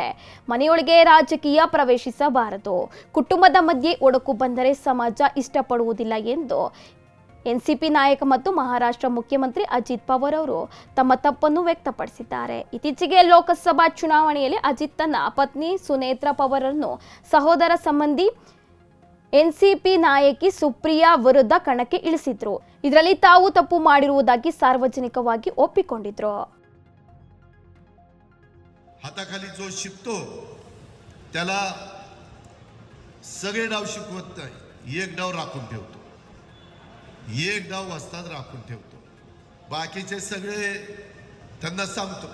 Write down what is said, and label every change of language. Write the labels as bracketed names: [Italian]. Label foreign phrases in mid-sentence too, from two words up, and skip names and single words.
[Kannada] ಮನೆಯೊಳಗೆ ರಾಜಕೀಯ ಪ್ರವೇಶಿಸಬಾರದು, ಕುಟುಂಬದ ಮಧ್ಯೆ ಒಡಕು ಬಂದರೆ ಸಮಾಜ ಇಷ್ಟಪಡುವುದಿಲ್ಲ ಎಂದು ಎನ್ಸಿಪಿ ನಾಯಕ ಮತ್ತು ಮಹಾರಾಷ್ಟ್ರ ಮುಖ್ಯಮಂತ್ರಿ ಅಜಿತ್ ಪವಾರ್ ಅವರು ತಮ್ಮ ತಪ್ಪನ್ನು ವ್ಯಕ್ತಪಡಿಸಿದ್ದಾರೆ. ಇತ್ತೀಚೆಗೆ ಲೋಕಸಭಾ ಚುನಾವಣೆಯಲ್ಲಿ ಅಜಿತ್ ತನ್ನ ಪತ್ನಿ ಸುನೇತ್ರಾ ಪವಾರ್ ಅನ್ನು ಸಹೋದರ ಸಂಬಂಧಿ ಎನ್ಸಿಪಿ ನಾಯಕಿ ಸುಪ್ರಿಯಾ ವಿರುದ್ಧ ಕಣಕ್ಕೆ ಇಳಿಸಿದ್ರು. ಇದರಲ್ಲಿ ತಾವು ತಪ್ಪು ಮಾಡಿರುವುದಾಗಿ सार्वजनिकವಾಗಿ ಒಪ್ಪಿಕೊಂಡಿದ್ರು. [Marathi] हाताखाली जो शिकतो त्याला सगळे डाव शिकवत नाही, एक डाव राखून ठेवतो, एक डाव वस्ताद राखून ठेवतो, बाकीचे सगळे त्यांना सांगतो.